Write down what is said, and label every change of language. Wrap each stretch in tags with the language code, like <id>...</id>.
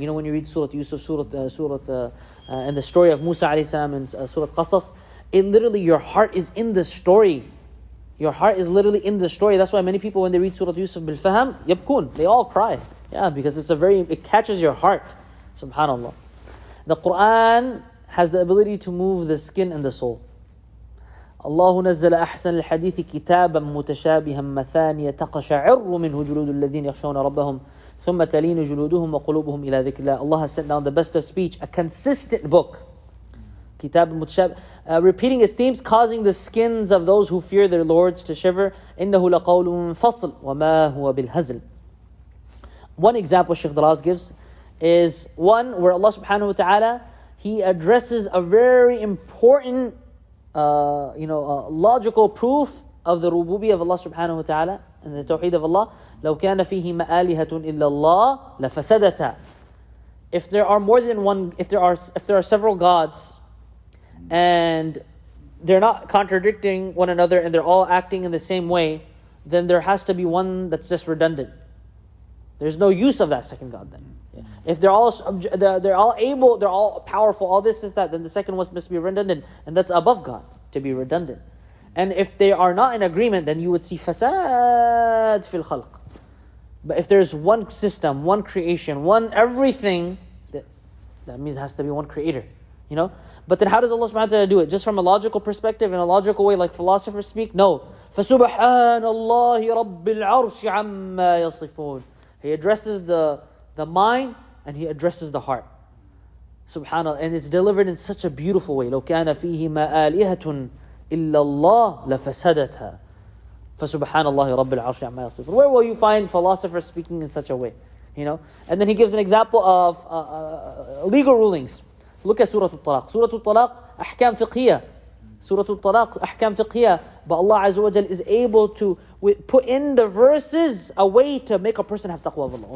<en>When you read Surah Yusuf, and the story of Musa alayhi salam and Surah Qasas, it literally, your heart is in the story. Your heart is literally in the story. That's why many people, when they read Surah Yusuf bil-faham, yabkun, they all cry. Yeah, because it catches your heart. Subhanallah. The Qur'an has the ability to move the skin and the soul.</en> <ar>الله نزل أحسن الحديث كتابا متشابها مثانية تقشعر منه جلود الذين يخشون ربهم ثم تلين جلودهم وقلوبهم إلى ذكر الله.</ar> <en>Allah has sent down the best of speech, a consistent book. Kitab al-Mutashab, repeating its themes, causing the skins of those who fear their lords to shiver.</en> <ar>إِنَّهُ لَقَوْلٌ فَصْلٌ وَمَا هُوَ بِالْهَزْلِ.</ar> <en>One example Shaykh Daraz gives is one where Allah subhanahu wa ta'ala, He addresses a very important logical proof of the rububiyyah of Allah subhanahu wa ta'ala and the tawheed of Allah.</en> <ar>لو كان فيهما آلهة إلا الله لفسدتا.</ar> <en>If there are more than one, if there are several gods and they're not contradicting one another and they're all acting in the same way, then there has to be one that's just redundant. There's no use of that second God then. If they're all able, they're all powerful, all this, that, then the second one must be redundant, and that's above God to be redundant. And if they are not in agreement, then you would see fasad fil khalq. But if there's one system, one creation, one everything, that means it has to be one creator, But then how does Allah subhanahu wa ta'ala do it? Just from a logical perspective, in a logical way, like philosophers speak?</en> <ar>No. فَسُبْحَانَ اللَّهِ رَبِّ الْعَرْشِ عَمَّا يَصِفُونَ.</ar> <en>He addresses the mind and He addresses the heart. Subhanallah. And it's delivered in such a beautiful way.</en> <ar>لو كان فيهما آلهة إلا الله لفسدتها فسبحان الله رب العرش عما يصفون.</ar> <en>Where will you find philosophers speaking in such a way? And then he gives an example of legal rulings. Look at Surah Al-Talaq. Surah Al-Talaq, ahkam fiqhiyah. Surah Al-Talaq, ahkam fiqhiyah. But Allah Azza wa Jal is able to put in the verses a way to make a person have taqwa of Allah.</en>